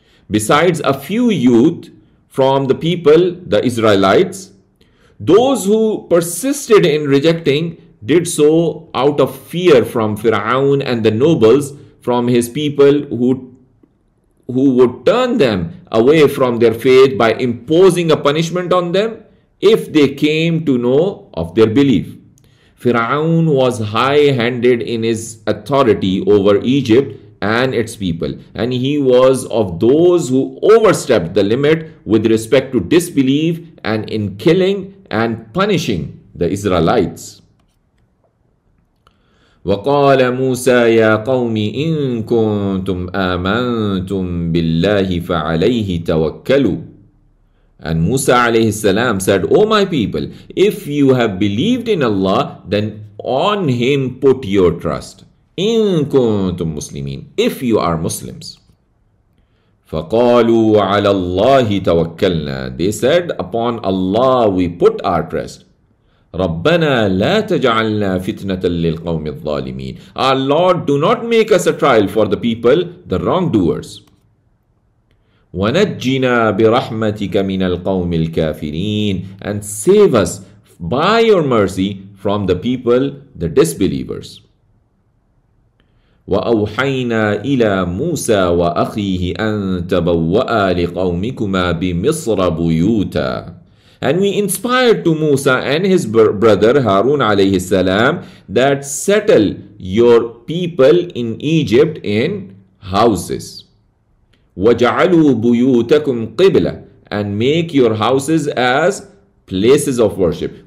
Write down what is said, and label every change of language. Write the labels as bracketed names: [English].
[English] Besides a few youth from the people, the Israelites, those who persisted in rejecting did so out of fear from Fir'aun and the nobles from his people who would turn them away from their faith by imposing a punishment on them if they came to know of their belief. Fir'aun was high-handed in his authority over Egypt and its people, and he was of those who overstepped the limit with respect to disbelief and in killing and punishing the Israelites. [Arabic] وقال موسى يا قوم إن كنتم آمنتم بالله فعليه توكلوا. [English] And Musa alayhi salam said, O my people, if you have believed in Allah, then on Him put your trust. [Arabic] إن كنتم مسلمين, [English] if you are Muslims. [Arabic] فقالوا على الله توكلنا. [English] They said, upon Allah we put our trust. [Arabic] ربنا لا تجعلنا فتنة للقوم الظالمين. [English] Our Lord, do not make us a trial for the people, the wrongdoers. [Arabic] ونجنا برحمتك من القوم الكافرين. [English] And save us by your mercy from the people, the disbelievers. [Arabic] وأوحينا إلى موسى وأخيه أن تبوأ لقومكما بمصر بيوتا. [English] And we inspired to Musa and his brother Harun alayhi salam that settle your people in Egypt in houses. [Arabic] وَجَعَلُوا بُيُوتَكُمْ قِبْلَةً. [English] And make your houses as places of worship.